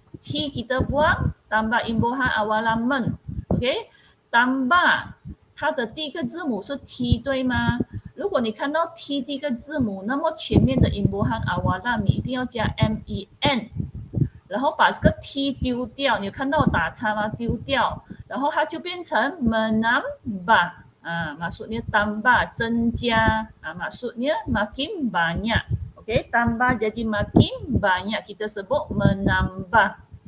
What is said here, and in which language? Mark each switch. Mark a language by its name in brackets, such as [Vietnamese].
[Malay] T kita buang, tambah imbuhan awalan men. Okey? Tambah, [Chinese] 它的第一个字母是 T 对吗？如如果你看到 T 这个字母，那么前面的 [Malay] imbuhan awalam [Chinese] 你一定要加 MEN， 然后把这个 T 丢掉，你有看到我打叉吗？丢掉，然后它就变成 [Malay] menambah， maksudnya tambah [Chinese] 增加， [Malay] maksudnya makin banyak. Okey, tambah jadi makin banyak, kita sebut menambah.